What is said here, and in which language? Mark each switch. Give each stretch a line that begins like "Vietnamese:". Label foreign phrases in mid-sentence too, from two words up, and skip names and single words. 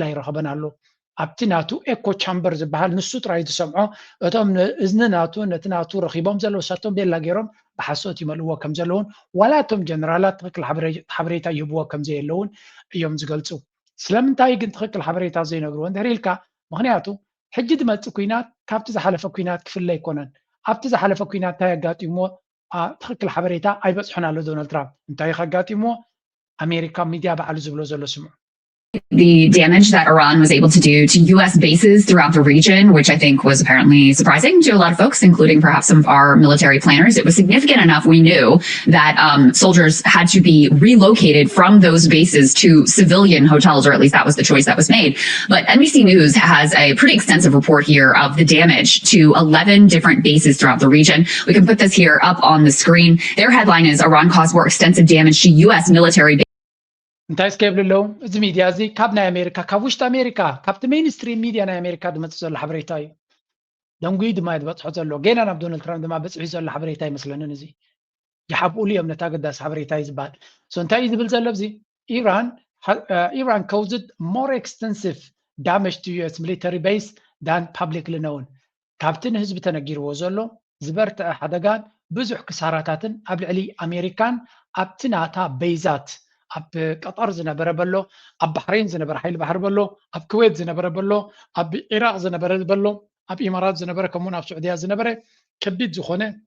Tigrinya: ኣይረኸበን ኣሎ ኣብቲ ናቱ ኤኮ ቻምበር ዝበሃል ንሱ ጥራይ ዝሰምዖ እቶም እዝኒ ናቱ ነቲ ናቱ ረኺቦም ዘለዉ ሳቶም ቤላ ገይሮም ብሓሶት ይመልእዎ ከም ዘለውን ዋላ እቶም ጀነራላት ትክክል ሓበሬታ ይህብዎ ከም ዘየለውን እዮም ዝገልፁ ስለምንታይ ግን ትክክል ሓበሬታ ዘይነግርዎ እንድሕር ኢልካ ምክንያቱ ሕጂ ዝመፅእ ኩናት ካብቲ ዝሓለፈ ኩናት ክፍለ ኣይኮነን ኣብቲ ዝሓለፈ ኩናት እንታይ ኣጋጢሞ ትክክል ሓበሬታ ኣይበፅሖን ኣሎ ዶናልድ ትራምፕ እንታይ ከጋጢሞ ኣሜሪካ ሚድያ ባዕሉ ዝብሎ ዘሎ ስምዑ
English: the damage that Iran was able to do to U.S. bases throughout the region, which I think was apparently surprising to a lot of folks, including perhaps some of our military planners. It was significant enough we knew that soldiers had to be relocated from those bases to civilian hotels, or at least that was the choice that was made. But NBC News has a pretty extensive report here of the damage to 11 different bases throughout the region. We can put this here up on the screen. Their headline is Iran caused more extensive damage to U.S. military bases.
Tigrinya: እንታይ ስከብል ኣለዉ እዚ ሚድያ እዚ ካብ ናይ ኣሜሪካ ካብ ውሽጢ ኣሜሪካ ካብቲ
English: mainstream media
Tigrinya: ናይ ኣሜሪካ ድመፅእ ዘሎ ሓበሬታ እዩ ደንጉይ ድማ ዝበፅሖ ዘሎ ገና ናብ ዶናልድ ትራምፕ ድማ በፅሒ ዘሎ ሓበሬታ ይመስለንን እዚ ይሓብኡሉ እዮም ነታ ገዳሲ ሓበሬታ እዩ ዝበሃል እንታይ እዩ ዝብል ዘሎ እዚ ኢራን
English: caused more extensive damage to US military base than publicly known
Tigrinya: ካብቲ ንህዝቢ ተነጊርዎ ዘሎ ዝበርትዐ ሓደጋን ብዙሕ ክሳራታትን ኣብ ልዕሊ ኣሜሪካን ኣብቲ ናታ ቤዛት ኣብ ቀጠር ዝነበረ በሎ ኣብ ባሕሬን ዝነበረ ሓይሊ ባሕሪ በሎ ኣብ ኩዌት ዝነበረ በሎ ኣብ ኢራቅ ዝነበረ በሎ ኣብ ኢማራት ዝነበረ ከምኡውን ኣብ ሱዑድያ ዝነበረ ከቢድ ዝኾነ